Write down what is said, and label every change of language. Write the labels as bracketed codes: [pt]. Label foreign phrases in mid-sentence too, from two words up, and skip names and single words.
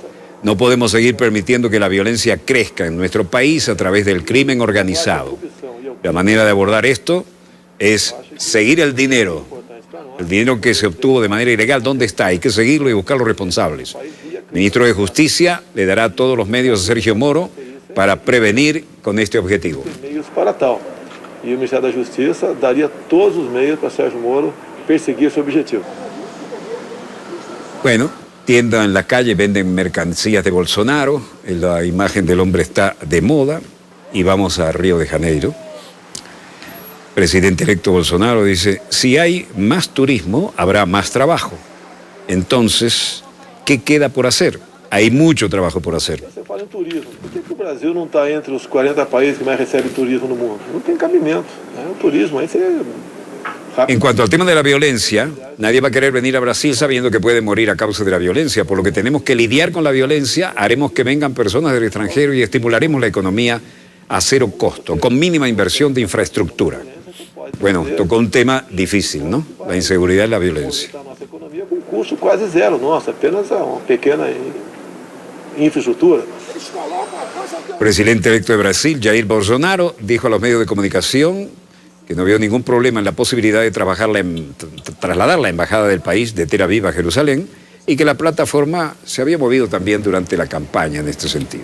[es] No podemos seguir permitiendo que la violencia crezca en nuestro país a través del crimen organizado. La manera de abordar esto es seguir el dinero que se obtuvo de manera ilegal. ¿Dónde está? Hay que seguirlo y buscar los responsables. El ministro de Justicia le dará todos los medios a Sergio Moro para prevenir con este objetivo. [pt] E o Ministério da Justiça daria todos os meios para Sérgio Moro perseguir esse objetivo. [es] Bueno, tienda en la calle, venden mercancías de Bolsonaro, la imagen del hombre está de moda y vamos a Río de Janeiro. Presidente electo Bolsonaro dice, si hay más turismo, habrá más trabajo. Entonces, ¿qué queda por hacer? Hay mucho trabajo por hacer. [pt] Você fala em turismo. Por que o Brasil não está entre os 40 países que mais recebem turismo no mundo? Não tem cabimento. O turismo aí você [es] En cuanto al tema de la violencia, nadie va a querer venir a Brasil sabiendo que puede morir a causa de la violencia, por lo que tenemos que lidiar con la violencia, haremos que vengan personas del extranjero y estimularemos la economía a cero costo, con mínima inversión de infraestructura. Bueno, tocó un tema difícil, ¿no? La inseguridad y la violencia. [pt] Nossa economia com custo quase zero, nossa, apenas uma pequena infraestructura. [es] El presidente electo de Brasil, Jair Bolsonaro, dijo a los medios de comunicación que no vio ningún problema en la posibilidad de trasladar la embajada del país de Tel Aviv a Jerusalén y que la plataforma se había movido también durante la campaña en este sentido.